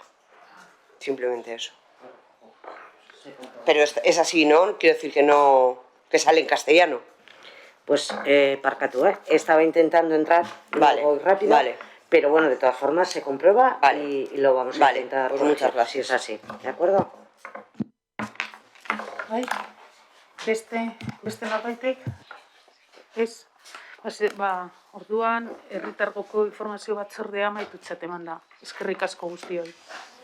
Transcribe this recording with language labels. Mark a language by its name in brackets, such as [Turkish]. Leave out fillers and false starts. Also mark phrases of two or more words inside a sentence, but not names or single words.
[Spanish] Simplemente eso. Pero es así, ¿no? Quiero decir que sale en castellano. Pues parcatu, estaba intentando entrar muy rápido, pero bueno, de todas formas se comprueba y lo vamos a intentar. Pues muchas gracias. Si es así, ¿de acuerdo? [Basque] Beste norbaitek? Ez, orduan herritargoko informazio batzordea amaitutzat eman da. Eskerrik asko guztioi.